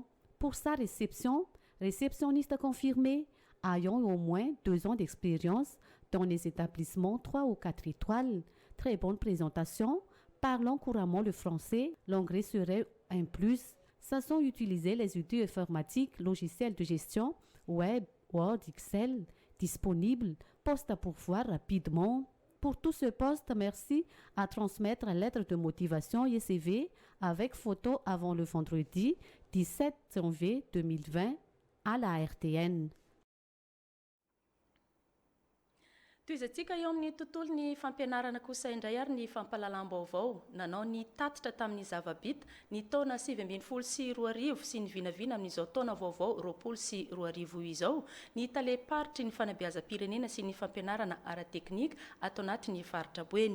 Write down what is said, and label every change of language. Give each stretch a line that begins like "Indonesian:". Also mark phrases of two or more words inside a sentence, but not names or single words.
French: Pour sa réception, réceptionniste confirmée, ayant au moins 2 ans d'expérience dans les établissements 3 ou 4 étoiles, très bonne présentation, parlant couramment le français, l'anglais serait un plus, sachant utiliser les outils informatiques, logiciels de gestion, web, Word, Excel, disponible, poste à pourvoir rapidement. Pour tout ce poste, merci à transmettre la lettre de motivation et CV avec photo avant le vendredi 17 janvier 2020 à la RTN.
Malagasy: Toizantsika eo amin'ny tontolony fampianarana kosa indray ary ny fampahalalam-baovao nanao ny tatitra tamin'ny zava-bita ny taona 2024 sy ny vinavina amin'izao taona vaovao 2024 izao ny taleparitry ny fanabeazam-pirenena sy ny fampianarana ara-teknika atao anatin'ny faritra Boeny.